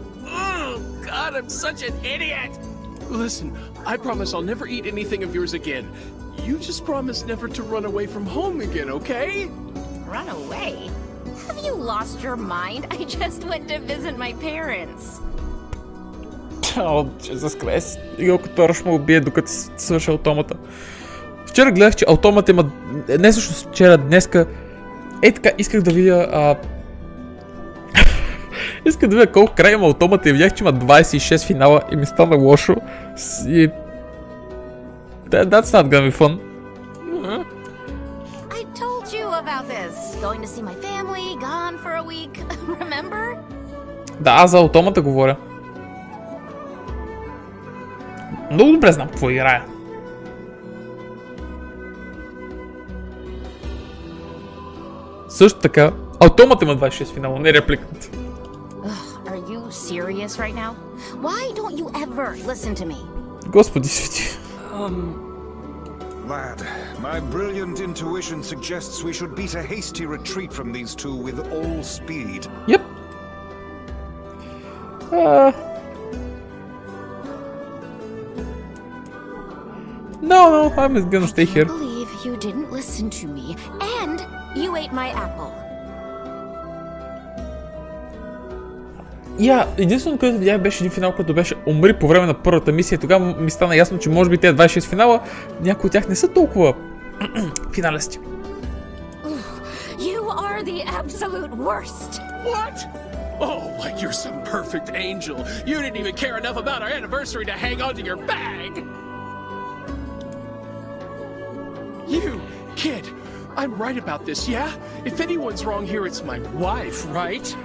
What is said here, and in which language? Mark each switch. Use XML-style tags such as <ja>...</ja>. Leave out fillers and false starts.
<en>Oh, God, I'm such an idiot! Listen, I promise I'll never eat anything of yours again. You just promise never to run away from home again, okay? Run away? Have you lost your mind? I just went to visit my parents. О, Jesus Christ.</en> <bg>Игъл като Ръш му убие докато свърши автомата. Вчера гледах, че автомата има... Не всъщност вчера, днеска... Така, исках да видя... Исках да видя колко край има автомата и видях, че има 26 финала и ми стана лошо.</bg> <en>И... That's not gonna be fun. I told you about this. Going to see my family, gone for a week. Remember?</en> <bg>Да, аз за автомата говоря. Много добре знам какво играя. Също така, автомата има 26 финала, не репликата.</bg> <en>Are you serious right now? Why don't you ever listen to me?</en> <bg>Господи свети.</bg> <en>Lad, my brilliant intuition suggests we should beat a hasty retreat from these two with all speed. Yep. No, I'm gonna stay here. I can't believe you didn't listen to me, and you ate my apple.</en> <bg>Единственото, което видях, беше един финал, който беше умри по време на първата мисия. Тогава ми стана ясно, че може би тези 26 финала, някои от тях не са толкова финалести.</bg> <en>You are the absolute worst. What? Oh, like you're some perfect angel. You didn't even care enough about our anniversary to hang on to your bag. You, kid, I'm right about this, yeah? If anyone's wrong here, it's my wife, right?</en>